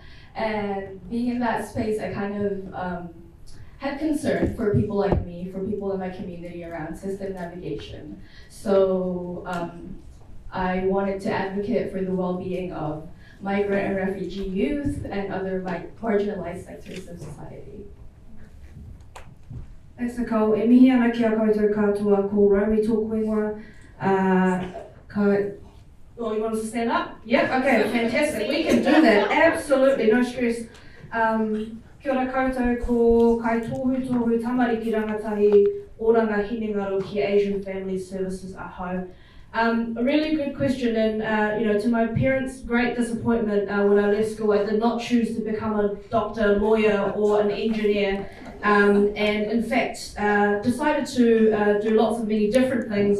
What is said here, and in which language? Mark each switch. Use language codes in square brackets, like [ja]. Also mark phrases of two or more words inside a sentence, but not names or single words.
[en] And being in that space, I kind of had concern for people like me, for people in my community around system navigation. So I wanted to advocate for the well-being of migrant and refugee youth and other marginalized sectors of society. Thanks, Nicole. [mi] E mihi ana ki a koutou katoa ko Romy tōkuingoa. [en] Oh, you want us to stand up? Yep, okay, fantastic. We can do that, absolutely, no stress. [mi] Kia ora koutou ko kai tōhu tohu tamariki rangatahi oranga hinengaro ki Asian Family Services Aho. [en] A really good question, and to my parents' great disappointment when I left school, I did not choose to become a doctor, lawyer, or an engineer, and in fact decided to do lots of many different things.